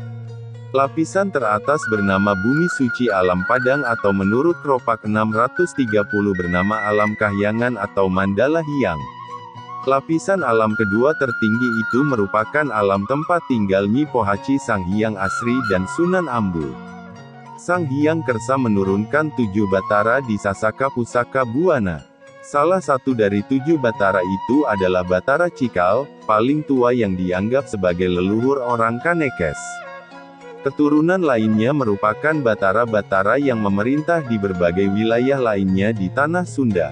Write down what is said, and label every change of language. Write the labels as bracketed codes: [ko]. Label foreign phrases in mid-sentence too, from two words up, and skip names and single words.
[id] Lapisan teratas bernama Bumi Suci Alam Padang atau menurut Kropak 630 bernama Alam Kahyangan atau Mandala Hyang. Lapisan alam kedua tertinggi itu merupakan alam tempat tinggal Nyi Pohaci Sang Hyang Asri dan Sunan Ambu. Sang Hyang Kersa menurunkan 7 batara di Sasaka Pusaka Buana. Salah satu dari 7 batara itu adalah Batara Cikal, paling tua yang dianggap sebagai leluhur orang Kanekes. Keturunan lainnya merupakan batara-batara yang memerintah di berbagai wilayah lainnya di tanah Sunda.